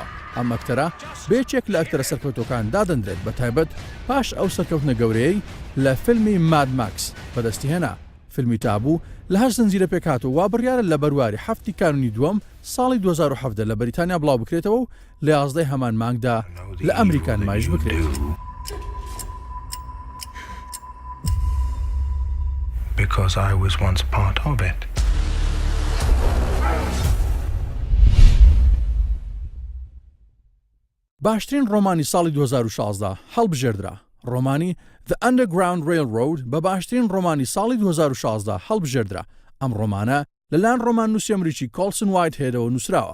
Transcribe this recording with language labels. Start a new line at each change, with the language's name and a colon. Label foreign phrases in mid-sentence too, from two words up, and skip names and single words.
Central Kurdish: ئەم ئەکتەرە بێچێک لە ئەکتەرە سەرکەوتەکان دادەندرێت بە تایبەت پاش ئەو سەرکەوتنە گەورەی لە فیلمی ماد ماکس بەدەستی هێنا. فیلمی تابوو لە 8 زنجیرە پێکات و وا بڕیارە لە بەرواری هەفتی کانونی دووەم ساڵی 2017 لە بەریتانیا بڵاو بکرێتەوە و لە 11 هەمان مانگدا لە ئەمریکا نمایش بکرێت.
English: Because I was once part of it.
Central Kurdish: باشترین ڕۆمانی ساڵی 2016 هەڵبژێردرا. ڕۆمانی The Underground Railroad بە باشترین ڕۆمانی ساڵی 2016 هەڵبژێردرا. ئەم ڕۆمانە لەلایەن ڕۆمان نووسی ئەمریکی کۆلسن وایتهێدەوە نووسراوە.